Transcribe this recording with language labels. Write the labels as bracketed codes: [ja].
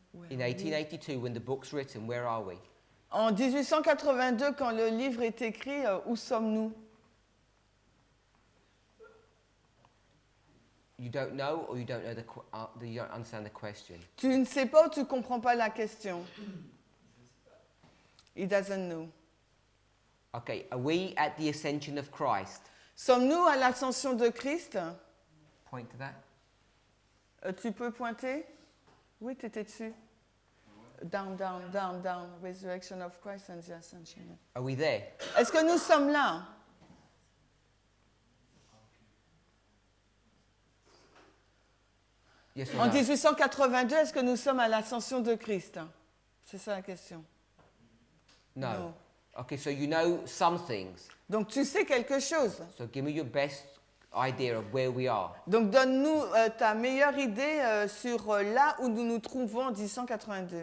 [en] In 1882, when the book's written, where are we? [fr] En 1882, quand le livre est écrit, où sommes-nous? [en] You don't know, or you don't know you don't understand the question. [fr] Tu ne sais pas ou tu ne comprends pas la question? [en] He doesn't know. Okay, are we at the ascension of Christ? [fr] Sommes-nous à l'ascension de Christ? [en] Point to that. [fr] Tu peux pointer? Oui, tu étais dessus. [en] Down, down, down, down. Resurrection of Christ and the ascension. Are we there? [fr] Est-ce que nous sommes là? [en] Yes or [fr] En [en] no? [fr] 1882, est-ce que nous sommes à l'ascension de Christ? C'est ça la question. [en] No. No. Okay, so you know some things. [fr] Donc tu sais quelque chose. [en] So give me your best idea of where we are. [fr] Donc donne-nous ta meilleure idée sur là où nous nous trouvons en 1882.